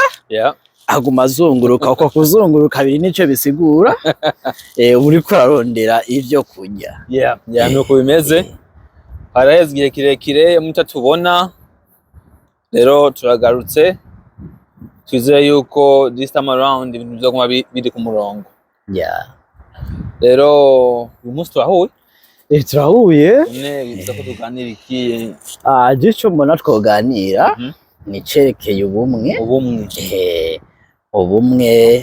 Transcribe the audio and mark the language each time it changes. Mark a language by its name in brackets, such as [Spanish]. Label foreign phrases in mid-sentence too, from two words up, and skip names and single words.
[Rundi] Aguma azunguruka, uko kuzunguruka biri nico bisigura uri kurarondera ivyo kurya. Nuko bimeze. Haraheze igihe kirekire mutatubona, rero turagarutse, twizeye yuko [English] this time around [Rundi] ibintu bizoguma biri ku murongo. Rero uyu munsi turahuye. Turahuye biza ko tuganira iki? Gico mbona twoganira ni cerekeye ubumwe. Ubumwe